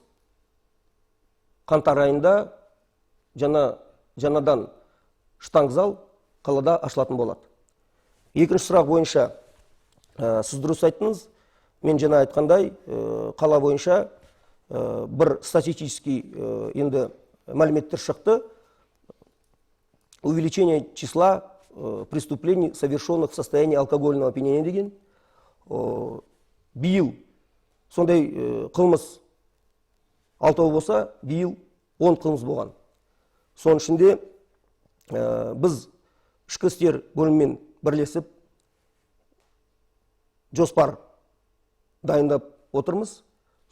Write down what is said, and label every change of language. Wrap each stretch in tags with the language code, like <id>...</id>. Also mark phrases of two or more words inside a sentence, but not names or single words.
<kk>Қаңтар айында жаңадан штанг зал қалада ашылатын болады. Екінші сұрақ бойынша сіз дұрыс айттыңыз. Мен жаңа айтқандай, қала бойынша бір статистический енді мәліметтер шықты.</kk> <ru>Увеличение числа преступлений, совершенных в состоянии алкогольного опьянения деген.</ru> <kk>Биыл сондай қылмыс 6 болса, биыл 10 қылмыс болған. Соның ішінде біз ішкі істер бөлімімен бірлесіп жоспар дайындап отырмыз.</kk>